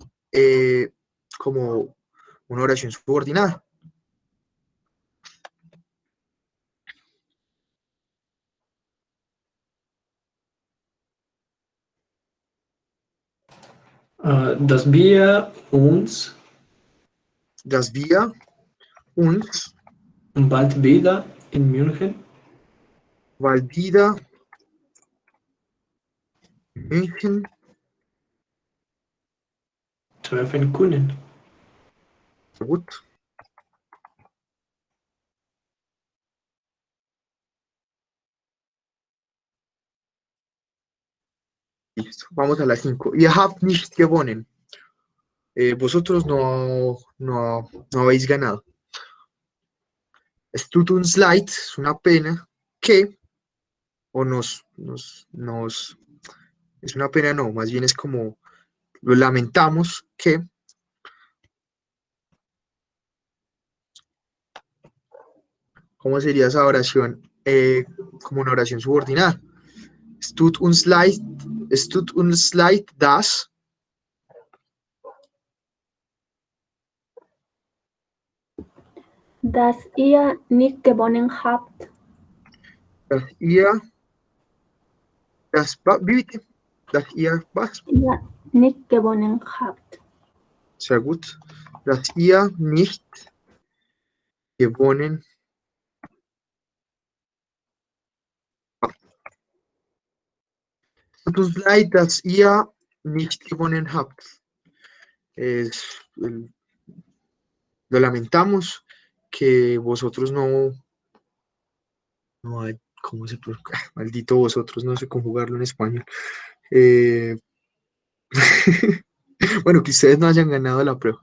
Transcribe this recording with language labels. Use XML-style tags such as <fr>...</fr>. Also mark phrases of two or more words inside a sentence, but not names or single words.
<es>Como una oración subordinada.</es> <de>Dass wir uns Dass wir uns bald wieder in München bald wieder in München treffen können. sehr gut.</de> <es>Listo. Vamos a las 5.</es> <de>Ihr habt nicht gewonnen.</de> <es>Vosotros no habéis ganado.</es> <de>Es tut uns leid,</de> <es>es una pena que, o es una pena no, más bien es como, lo lamentamos que, ¿cómo sería esa oración? Como una oración subordinada.</es> <de>Es tut uns leid, dass Dass ihr nicht gewonnen habt. ihr wie bitte? Dass ihr was? Ihr nicht gewonnen habt. Sehr gut. Dass ihr nicht gewonnen habt. Tut uns leid, dass ihr nicht gewonnen habt.</de> <es>Lo lamentamos que vosotros no hay, ¿cómo se puede? Maldito vosotros, no sé conjugarlo en español. Bueno, que ustedes no hayan ganado la prueba.</es>